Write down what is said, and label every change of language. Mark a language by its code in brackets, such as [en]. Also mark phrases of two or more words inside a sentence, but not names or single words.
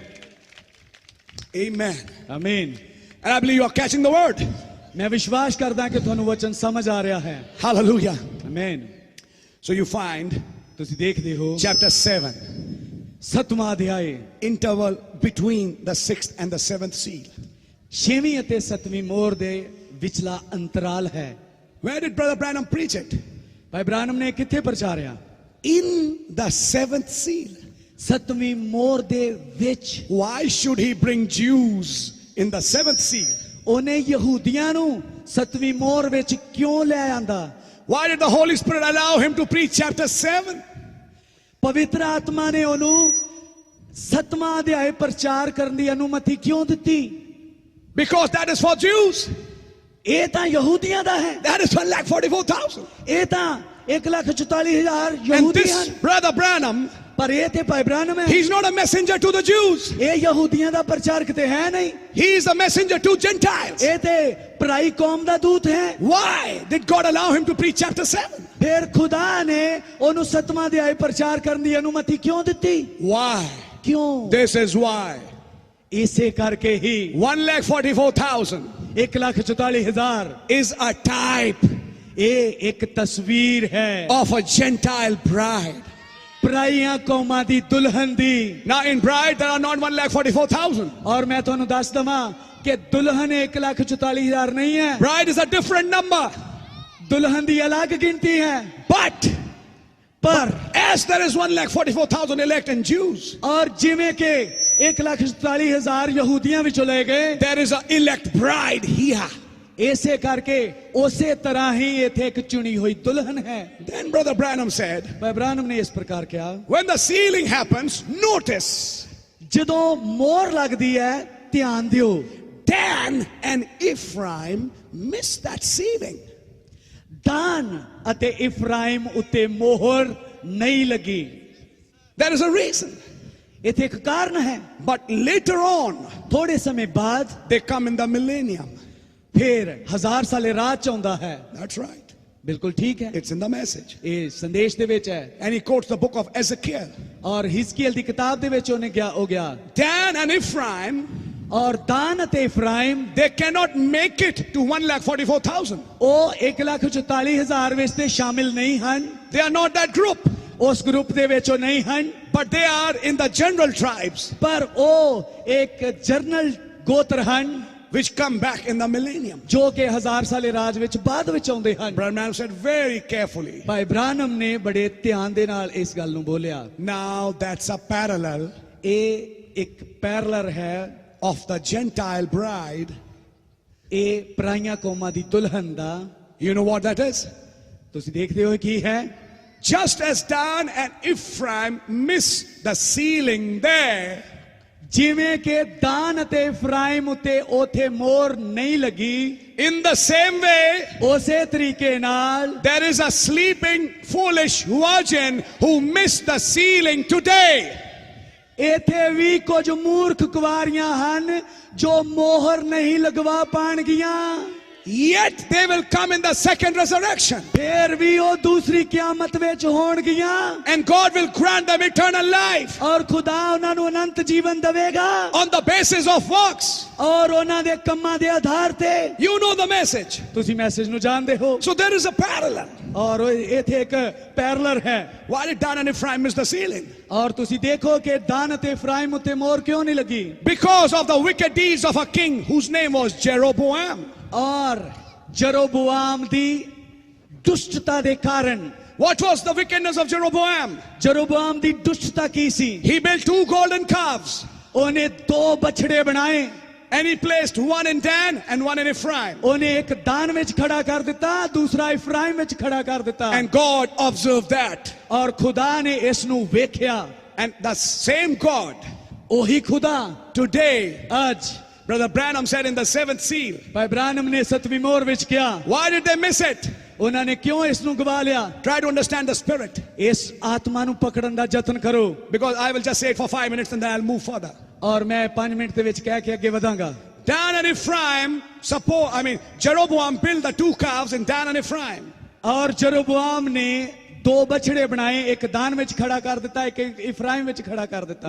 [en] Amen. [pa] ਆਮੀਨ [en] And I believe you are catching the word. [pa] ਮੈਂ ਵਿਸ਼ਵਾਸ ਕਰਦਾ ਕਿ ਤੁਹਾਨੂੰ ਵਚਨ ਸਮਝ ਆ ਰਿਹਾ ਹੈ [en] Hallelujah. [pa] ਆਮੀਨ [en] So you find [pa] ਤੁਸੀਂ ਦੇਖਦੇ ਹੋ [en] chapter 7, [pa] ਸਤਵਾਂ ਅਧਿਆਇ [en] interval between the 6th and the 7th seal. [pa] 6ਵੀਂ ਅਤੇ 7ਵੀਂ ਮੋਹਰ ਦੇ ਵਿਚਲਾ ਅੰਤਰਾਲ ਹੈ [en] Where did Brother Branham preach it? [pa] ਭਾਈ ਬ੍ਰਾਨਮ ਨੇ ਕਿੱਥੇ ਪ੍ਰਚਾਰਿਆ [en] In the 7th seal. [pa] 7ਵੀਂ ਮੋਹਰ ਦੇ ਵਿੱਚ [en] Why should he bring Jews in the 7th seal? [pa] ਉਹਨੇ ਯਹੂਦੀਆਂ ਨੂੰ 7ਵੀਂ ਮੋਹਰ ਵਿੱਚ ਕਿਉਂ ਲੈ ਆਂਦਾ [en] Why did the Holy Spirit allow him to preach chapter 7? [pa] ਪਵਿੱਤਰ ਆਤਮਾ ਨੇ ਉਹਨੂੰ 7ਵਾਂ ਅਧਿਆਇ ਪ੍ਰਚਾਰ ਕਰਨ ਦੀ ਅਨੁਮਤੀ ਕਿਉਂ ਦਿੱਤੀ [en] Because that is for Jews. [pa] ਇਹ ਤਾਂ ਯਹੂਦੀਆਂ ਦਾ ਹੈ [en] That is 1,44,000. [pa] ਇਹ ਤਾਂ 1,44,000 [en] And [pa] ਯਹੂਦੀ [en] this [pa] ਹਨ [en] Brother Branham, [pa] ਪਰ ਇਹ ਤੇ ਭਾਈ ਬ੍ਰਾਨਮ ਹੈ [en] he's not a messenger to the Jews. [pa] ਇਹ ਯਹੂਦੀਆਂ ਦਾ ਪ੍ਰਚਾਰਕ ਤੇ ਹੈ ਨਹੀਂ [en] He is a messenger to Gentiles. [pa] ਇਹ ਤੇ ਪਰਾਈ ਕੌਮ ਦਾ ਦੂਤ ਹੈ [en] Why did God allow him to preach chapter 7? [pa] ਫਿਰ ਖੁਦਾ ਨੇ ਉਹਨੂੰ 7ਵਾਂ ਅਧਿਆਇ ਪ੍ਰਚਾਰ ਕਰਨ ਦੀ ਅਨੁਮਤੀ ਕਿਉਂ ਦਿੱਤੀ [en] Why? [pa] क्यों? [en] This is why. [pa] ਇਸੇ ਕਰਕੇ ਹੀ [en] 1,44,000 [pa] 1,44,000 [en] is a type [hi] ये एक तस्वीर है [en] of a Gentile bride. [pa] ਪਰਾਈਆਂ ਕੌਮਾਂ ਦੀ ਦੁਲਹਨ ਦੀ। [en] Now in bride there are not 1,44,000. [pa] ਔਰ ਮੈਂ ਤੁਹਾਨੂੰ ਦੱਸ ਦਵਾਂ ਕਿ ਦੁਲਹਨ 1,44,000 ਨਹੀਂ ਹੈ। [en] Bride is a different number. [pa] ਦੁਲਹਨ ਦੀ ਅਲੱਗ ਗਿਣਤੀ ਹੈ। [en] But [pa] पर [en] as there is 1,44,000 elect and Jews, [pa] ਔਰ ਜਿਵੇਂ ਕਿ 1,44,000 ਯਹੂਦੀਆਂ ਵਿੱਚੋਂ ਲੈ ਗਏ, [en] there is an elect bride here. [pa] ਐਸੇ ਕਰਕੇ ਉਸੇ ਤਰ੍ਹਾਂ ਹੀ ਇੱਥੇ ਇੱਕ ਚੁਣੀ ਹੋਈ ਦੁਲਹਨ ਹੈ। [en] Then Brother Branham said, [pa] ਭਾਈ ਬ੍ਰਾਨਮ ਨੇ ਇਸ ਪ੍ਰਕਾਰ ਕਿਹਾ, [en] when the sealing happens, notice [pa] ਜਦੋਂ ਮੋਹਰ ਲੱਗਦੀ ਹੈ ਧਿਆਨ ਦਿਓ, [en] Dan and Ephraim missed that sealing. [pa] ਦਾਨ ਅਤੇ ਇਫਰਾਇਮ ਉੱਤੇ ਮੋਹਰ ਨਹੀਂ ਲੱਗੀ। [en] There is a reason. [pa] ਇੱਥੇ ਇੱਕ ਕਾਰਨ ਹੈ। [en] But later on, [pa] ਥੋੜ੍ਹੇ ਸਮੇਂ ਬਾਅਦ [en] they come in the millennium. [pa] ਫਿਰ 1000 ਸਾਲੇ ਰਾਜ ਆਉਂਦਾ ਹੈ। [en] That's right. [pa] ਬਿਲਕੁਲ ਠੀਕ ਹੈ, [en] It's in the message. [pa] ਇਹ ਸੰਦੇਸ਼ ਦੇ ਵਿੱਚ ਹੈ। [en] And he quotes the book of Ezekiel. [pa] ਔਰ ਹਿਜਕੀਏਲ ਦੀ ਕਿਤਾਬ ਦੇ ਵਿੱਚ ਓਨੇ ਹੋ ਗਿਆ, [en] Dan and Ephraim, [pa] ਔਰ ਦਾਨ ਅਤੇ ਇਫਰਾਇਮ [en] they cannot make it to 1,44,000. [pa] ਉਹ 1,44,000 ਵਿੱਚ ਤੇ ਸ਼ਾਮਿਲ ਨਹੀਂ ਹਨ। [en] They are not that group. [pa] ਉਸ ਗਰੁੱਪ ਦੇ ਵਿੱਚ ਉਹ ਨਹੀਂ ਹਨ, [en] But they are in the general tribes [pa] ਪਰ ਉਹ ਇੱਕ ਜਰਨਲ ਗੋਤਰ ਹਨ [en] which come back in the millennium. [pa] ਜੋ ਕਿ 1000 ਸਾਲੇ ਰਾਜ ਵਿੱਚ ਬਾਅਦ ਵਿੱਚ ਆਉਂਦੇ ਹਨ। [en] Branham said very carefully. [pa] ਭਾਈ ਬ੍ਰਾਨਮ ਨੇ ਬੜੇ ਧਿਆਨ ਦੇ ਨਾਲ ਇਸ ਗੱਲ ਨੂੰ ਬੋਲਿਆ। [en] Now that's a parallel [pa] ਇਹ ਇੱਕ ਪੈਰਲਰ ਹੈ [en] of the Gentile bride. [pa] ਇਹ ਪਰਾਈਆਂ ਕੌਮਾਂ ਦੀ ਦੁਲਹਨ ਦਾ। [en] You know what that is? [pa] ਤੁਸੀਂ ਦੇਖਦੇ ਹੋ ਕੀ ਹੈ। [en] Just as Dan and Ephraim missed the sealing there, [pa] ਜਿਵੇਂ ਕਿ ਦਾਨ ਅਤੇ ਇਫਰਾਇਮ ਉਤੇ ਉਥੇ ਮੋਹਰ ਨਹੀਂ ਲੱਗੀ, [en] in the same way, [pa] ਉਸੇ ਤਰੀਕੇ ਨਾਲ [en] there is a sleeping foolish virgin who missed the sealing today. [pa] ਇੱਥੇ ਵੀ ਕੁਝ ਮੂਰਖ ਕੁਵਾਰੀਆਂ ਹਨ ਜੋ ਮੋਹਰ ਨਹੀਂ ਲਗਵਾ ਪਾਣਗੀਆਂ। [en] Yet they will come in the second resurrection. [pa] ਫਿਰ ਵੀ ਉਹ ਦੂਸਰੀ ਕਿਆਮਤ ਵਿੱਚ ਹੋਣਗੀਆਂ, [en] And God will grant them eternal life [pa] ਔਰ ਖੁਦਾ ਉਹਨਾਂ ਨੂੰ ਅਨੰਤ ਜੀਵਨ ਦੇਵੇਗਾ, [en] on the basis of works. [pa] ਔਰ ਉਹਨਾਂ ਦੇ ਕੰਮਾਂ ਦੇ ਆਧਾਰ ਤੇ। [en] You know the message. [pa] ਤੁਸੀਂ ਮੈਸੇਜ ਨੂੰ ਜਾਣਦੇ ਹੋ। [en] So there is a parallel. [pa] ਔਰ ਇੱਥੇ ਇੱਕ ਪੈਰਲਰ ਹੈ। [en] Why did Dan and Ephraim miss the sealing? [pa] ਔਰ ਤੁਸੀਂ ਦੇਖੋ ਕਿ ਦਾਨ ਅਤੇ ਇਫਰਾਇਮ ਉਤੇ ਮੋਹਰ ਕਿਉਂ ਨਹੀਂ ਲੱਗੀ। [en] Because of the wicked deeds of a king whose name was Jeroboam. [pa] ਔਰ ਜਰੋਬੋਆਮ ਦੀ ਦੁਸ਼ਟਤਾ ਦੇ ਕਾਰਨ। [en] What was the wickedness of Jeroboam? [pa] ਜਰੋਬੋਆਮ ਦੀ ਦੁਸ਼ਟਤਾ ਕੀ ਸੀ, [en] He built 2 golden calves [pa] ਓਨੇ 2 ਬਛੜੇ ਬਣਾਏ, [en] and he placed one in Dan and one in Ephraim. [pa] ਓਨੇ ਇੱਕ ਦਾਨ ਵਿੱਚ ਖੜ੍ਹਾ ਕਰ ਦਿੱਤਾ, ਦੂਸਰਾ ਇਫਰਾਇਮ ਵਿੱਚ ਖੜ੍ਹਾ ਕਰ ਦਿੱਤਾ। [en] And God observed that. [pa] ਔਰ ਖੁਦਾ ਨੇ ਇਸ ਨੂੰ ਵੇਖਿਆ। [en] And the same God [pa] ਓਹੀ ਖੁਦਾ [en] today, [pa] आज [en] Brother Branham said in the 7th seal. [pa] ਭਾਈ ਬ੍ਰਾਨਮ ਨੇ 7ਵੀਂ ਮੋਹਰ ਵਿੱਚ ਕਿਹਾ। [en] Why did they miss it? [pa] ਉਨ੍ਹਾਂ ਨੇ ਕਿਉਂ ਇਸ ਨੂੰ ਗਵਾ ਲਿਆ? [en] Try to understand the spirit. [pa] ਇਸ ਆਤਮਾ ਨੂੰ ਪਕੜਨ ਦਾ ਜਤਨ ਕਰੋ। [en] Because I will just say it for 5 minutes and then I'll move further. [pa] ਔਰ ਮੈਂ 5 ਮਿੰਟ ਦੇ ਵਿੱਚ ਕਹਿ ਕੇ ਅੱਗੇ ਵਧਾਂਗਾ। [en] Dan and Ephraim, Jeroboam built the 2 calves in Dan and Ephraim. [pa] ਔਰ ਜਰੋਬੋਆਮ ਨੇ 2 ਬਛੜੇ ਬਣਾਏ, ਇੱਕ ਦਾਨ ਵਿੱਚ ਖੜ੍ਹਾ ਕਰ ਦਿੱਤਾ, ਇੱਕ ਇਫਰਾਇਮ ਵਿੱਚ ਖੜ੍ਹਾ ਕਰ ਦਿੱਤਾ।